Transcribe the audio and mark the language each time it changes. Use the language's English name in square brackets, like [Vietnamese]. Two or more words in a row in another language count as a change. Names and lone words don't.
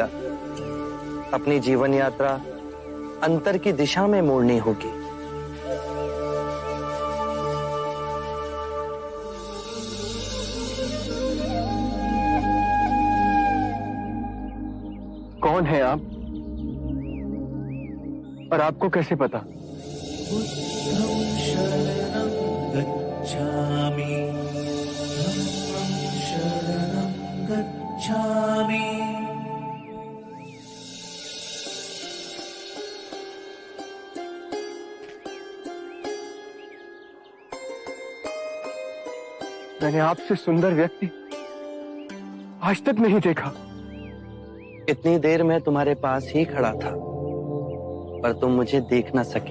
[Hindi] अपनी जीवन यात्रा अंतर की दिशा में मोड़नी होगी। कौन है आप और आपको कैसे पता? [Pali] बुद्धं शरणं गच्छामि, धम्मं शरणं गच्छामि। [Hindi] मैंने आपसे सुंदर व्यक्ति आज तक नहीं देखा। इतनी देर में तुम्हारे पास ही खड़ा था पर तुम मुझे देख न सके।